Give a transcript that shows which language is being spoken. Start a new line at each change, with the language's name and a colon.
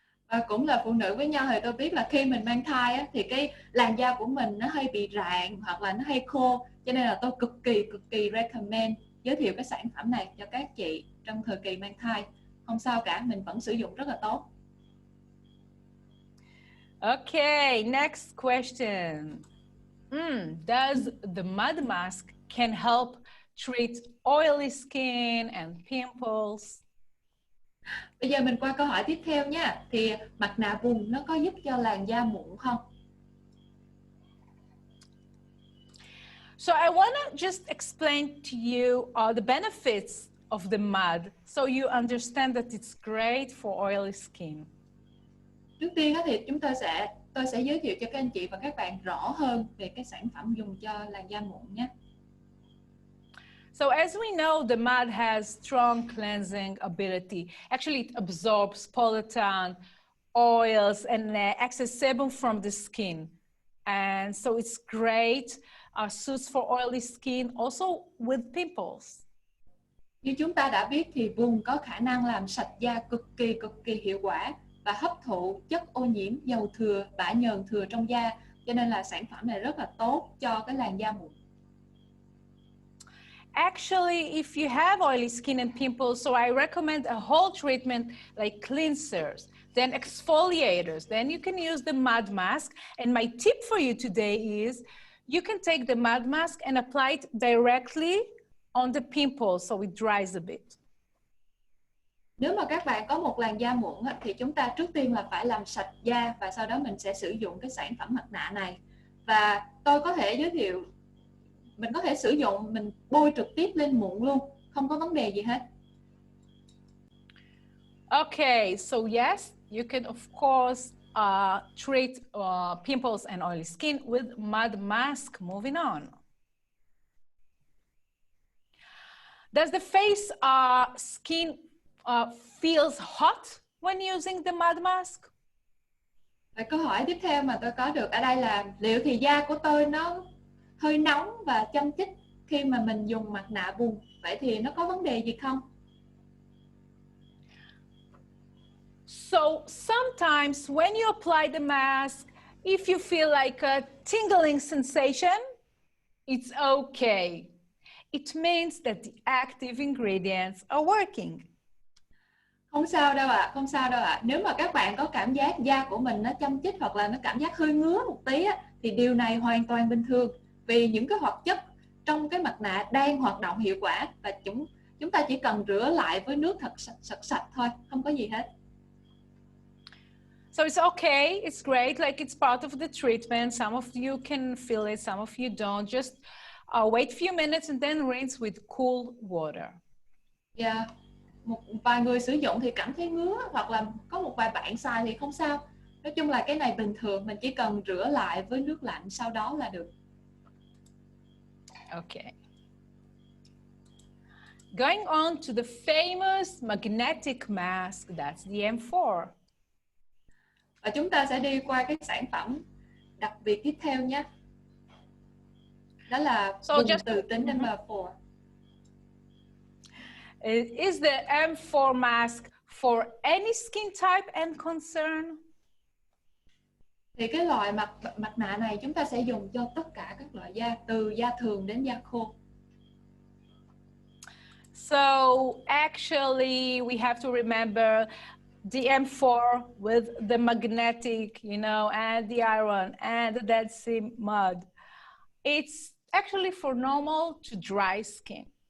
Vietnamese: Và cũng là phụ nữ với nhau thì tôi biết là khi mình mang thai á, thì cái làn da của mình nó hay bị rạn hoặc là nó hay khô, cho nên là tôi cực kỳ recommend giới thiệu cái sản phẩm này cho các chị trong thời kỳ mang thai. Không sao cả, mình vẫn sử dụng rất là tốt.
English: Okay, next question. Does the mud mask can help treat oily skin and pimples?
Vietnamese: Bây giờ mình qua câu hỏi tiếp theo nha. Thì mặt nạ vùng nó có giúp cho làn da mụn không?
English: So I want to just explain to you the benefits of the mud so you understand that it's great for oily skin.
Vietnamese: Trước tiên thì tôi sẽ giới thiệu cho các anh chị và các bạn rõ hơn về cái sản phẩm dùng cho làn da mụn nhé.
English: So as we know, the mud has strong cleansing ability. Actually, it absorbs pollutant, oils, and excess sebum from the skin. And so it's great, suits for oily skin, also with pimples.
Vietnamese: Như chúng ta đã biết thì vùng có khả năng làm sạch da cực kỳ hiệu quả và hấp thụ chất ô nhiễm, dầu thừa, bã nhờn thừa trong da. Cho nên là sản phẩm này rất là tốt cho cái làn da mụn.
English: Actually, if you have oily skin and pimples, so I recommend a whole treatment like cleansers, then exfoliators. Then you can use the mud mask. And my tip for you today is you can take the mud mask and apply it directly on the pimples so it dries a bit.
Vietnamese: Nếu mà các bạn có một làn da mụn thì chúng ta trước tiên là phải làm sạch da và sau đó mình sẽ sử dụng cái sản phẩm mặt nạ này. Và tôi có thể giới thiệu, mình có thể sử dụng, mình bôi trực tiếp lên mụn luôn, không có vấn đề gì hết.
English: Okay, so yes, you can of course treat pimples and oily skin with mud mask. Moving on. Does the face skin feels hot when using the mud mask?
Vietnamese: Và câu hỏi tiếp theo mà tôi có được ở đây là liệu thì da của tôi nó hơi nóng và châm chích khi mà mình dùng mặt nạ bùn, vậy thì nó có vấn đề gì không?
English: So sometimes when you apply the mask, if you feel like a tingling sensation, it's okay. It means that the active ingredients are working.
Vietnamese: Không sao đâu ạ, không sao đâu ạ. Nếu mà các bạn có cảm giác da của mình nó châm chích hoặc là nó cảm giác hơi ngứa một tí á, thì điều này hoàn toàn bình thường. Vì những cái hoạt chất trong cái mặt nạ đang hoạt động hiệu quả và chúng ta chỉ cần rửa lại với nước thật sạch thôi, không có gì hết.
English: So it's okay, it's great, like it's part of the treatment. Some of you can feel it, some of you don't. Just wait a few minutes and then rinse with cool water. Yeah.
Vietnamese: Một vài người sử dụng thì cảm thấy ngứa hoặc là có một vài bạn xài thì không sao. Nói chung là cái này bình thường, mình chỉ cần rửa lại với nước lạnh sau đó là được.
English: Okay. Going on to the famous magnetic mask, that's the M4.
Vietnamese: Và chúng ta sẽ đi qua cái sản phẩm đặc biệt tiếp theo nhé. Đó là vùng từ tính
English: number 4. Is the M4 mask for any skin type and concern?
Vietnamese: Thì cái loại mặt nạ này chúng ta sẽ dùng cho tất cả các loại da, từ da thường đến da khô.
English: So actually we have to remember the M4 with the magnetic, and the iron and the Dead Sea mud. It's actually for normal to dry skin.